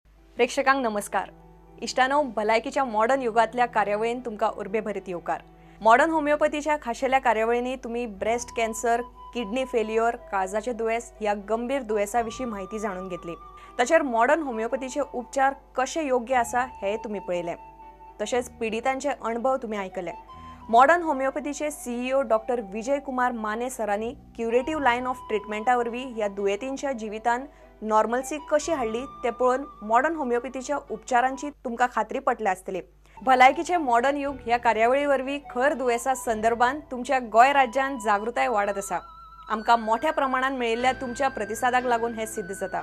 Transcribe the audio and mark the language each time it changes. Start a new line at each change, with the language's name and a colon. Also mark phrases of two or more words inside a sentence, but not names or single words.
Konkani: प्रेक्षकांक नमस्कार. इष्टानो भलायकीच्या मॉडर्न युगातल्या कार्यावळीन तुमका उर्बेभरीत येवकार. मॉडर्न होमिओपॅथीच्या खाशेल्या कार्यावळींनी तुम्ही
English: breast cancer, kidney failure,
Konkani: काळजाचे दुयेस या गंभीर दुयेसाविषयी माहिती जाणून घेतली. तसेच मॉडर्न होमिओपॅथीचे उपचार कसे योग्य आसा हे तुम्ही पळयले. तसेच पीडितांचे अनुभव तुम्ही ऐकले. मॉडर्न होमिओपॅथीचे सीईओ डॉक्टर विजय कुमार माने सरांनी
English: curative line of treatment
Konkani: या दुयेतींच्या जिवितान नॉर्मल्सी कशी हाडली ते पळोवन मॉडर्न होमिओपॅथीच्या उपचारांची तुमका खात्री पटली आसतली. भलायकीचे मॉडर्न युग या कार्यावळीवरवी खर दुयेसा संदर्भात तुमच्या गोय राज्यात जागृताय वाढत आसा. आमकां मोठ्या प्रमाणात मेळिल्ल्या तुमच्या प्रतिसादाक लागून हे सिद्ध जाता.